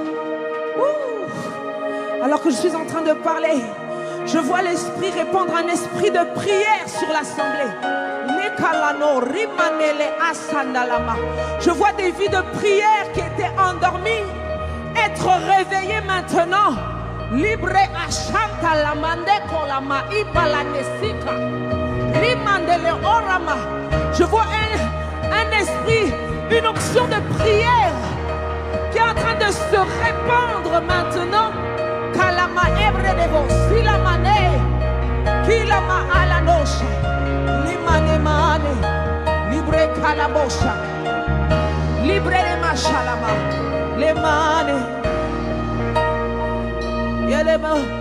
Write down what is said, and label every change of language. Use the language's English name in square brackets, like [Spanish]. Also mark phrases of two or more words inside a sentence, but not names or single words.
[French] Alors que je suis en train de parler, je vois l'Esprit répandre un esprit de prière sur l'assemblée. Je vois des vies de prière qui étaient endormies être réveillées maintenant. Libre ashanta la mande kolama ibala nesika. Limandele orama. Je vois un esprit, une onction de prière qui est en train de se répandre maintenant. Kalama ebre de vos silamane. Kilama alanosha. Limane mane. Libre kalabosha. Libre de machalama. Le mane. Yelema.